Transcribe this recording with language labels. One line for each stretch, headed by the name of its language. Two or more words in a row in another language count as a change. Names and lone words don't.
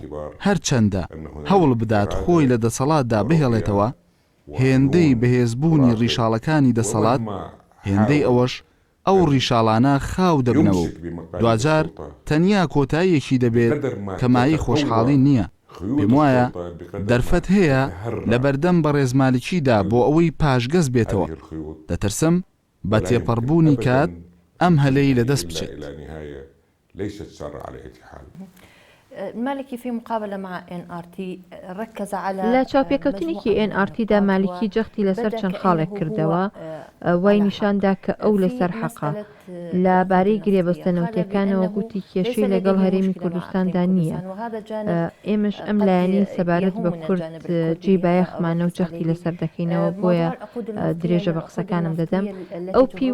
Central Kurdish: هەرچەندە هەوڵ بدات خۆی لە دەسەڵاتدا بهێڵێتەوە هێندەی بەهێزبوونی ڕیشاڵەکانی دەسەڵات هێندەی ئەوەش ئەو ڕیشاڵانە خاو دەبنەوە و دوجار تەنیا کۆتاییەکی دەبێت کە مای خۆشحاڵی نییە پێم وایە دەرفەت هەیە لە بەردەم بەڕێزمالکیدا بۆ ئەوەی پاشگەز بێتەوە دەترسم بە تێپەڕبوونی کات ئەم هەلەی لەدەست بچێت
Arabic: مالكي في مقابلة مع NRT ركز على
Central Kurdish: لا چاوپێکەوتنێکی NRTدا مالکی جەختی لەسەر چەند خاڵێک کردەوە وای نیشاندا کە ئەو لەسەر حەقا لەبارەی گرێبەستنەوتەکانەوە گوتی کێشەی لەگەڵ هەرێمی کوردستاندا نییە ئێمەش ئەم لایەنی سەبارەت بە کورد جێ بایەخمانە و جەختی لەسەر دەکەینەوە بۆیە درێژە بە قسەکانم دەدەم ئەو پێی